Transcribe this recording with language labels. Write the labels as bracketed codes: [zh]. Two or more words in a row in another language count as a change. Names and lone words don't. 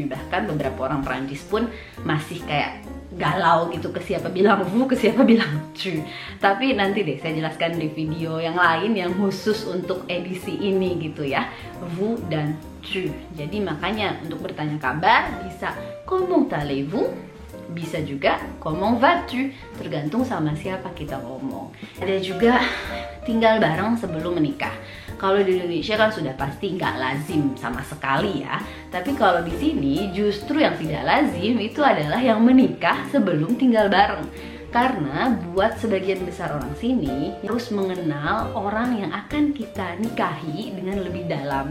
[id] Bahkan beberapa orang Prancis pun masih kayak galau gitu, ke siapa bilang vous, ke siapa bilang tu. Tapi nanti deh saya jelaskan di video yang lain yang khusus untuk edisi ini gitu ya, vous dan tu. Jadi makanya untuk bertanya kabar bisa [fr] comment allez-vous, [id] bisa juga [fr] comment vas-tu, [id] tergantung sama siapa kita ngomong. Ada juga tinggal bareng sebelum menikah. Kalau di Indonesia kan sudah pasti nggak lazim sama sekali ya. Tapi kalau di sini justru yang tidak lazim itu adalah yang menikah sebelum tinggal bareng. Karena buat sebagian besar orang sini harus mengenal orang yang akan kita nikahi dengan lebih dalam.